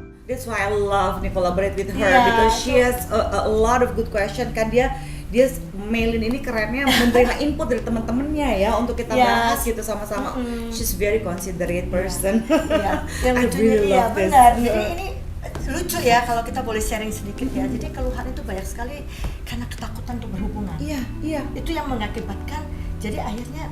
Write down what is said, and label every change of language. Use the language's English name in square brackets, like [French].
[English] That's why I love to collaborate with her, because she has a lot of good question kan. Dia [Indonesian] dia Melin ini kerennya menerima input dari teman-temannya ya untuk kita bahas gitu sama-sama. [English] She's very considerate person. [Indonesian] Yang [English] I [Indonesian] lucunya [English] really love this. [Indonesian] benar. Jadi ini lucu ya kalau kita boleh sharing sedikit ya. Jadi keluhan itu banyak sekali karena ketakutan untuk berhubungan. Iya. Itu yang mengakibatkan jadi akhirnya